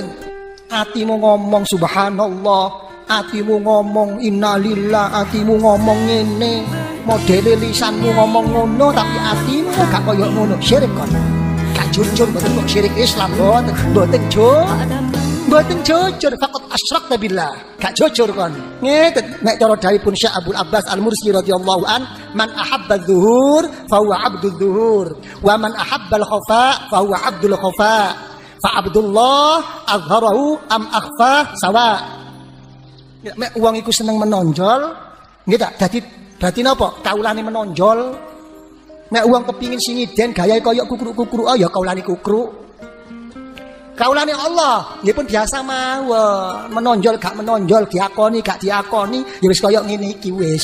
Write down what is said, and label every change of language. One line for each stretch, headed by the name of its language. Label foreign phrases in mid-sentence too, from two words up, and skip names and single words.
Javanese: Atimu ngomong subhanallah, atimu ngomong innalillah, atimu ngomong ngene, modele lisanmu ngomong ngono tapi atimu gak koyo ngono, syirik kon. Gak jujur mboten kok syirik Islam mboten jujur
Arabic: فقد أشركت بالله.
Javanese: Gak jujur kon. Ngeten nek cara dawuhipun Syekh Abdul Abbas Al-Mursi
Arabic: رضي الله عن من أحب الظهور فهو عبد الظهور ومن أحب الخفاء فهو عبد الخفاء. فعبد الله أظهره أم أخفى سواء.
Javanese: Nek wong iku seneng menonjol, nggih ta? Dadi berarti napa? Kaulane menonjol. Nek wong kepingin singiden gayahe kaya kukruk-kukruk, ya kaulane kukruk. Kaulane Allah, nggih pun biasa mawon. Menonjol gak menonjol, diakoni gak diakoni, ya wis kaya ngene iki wis.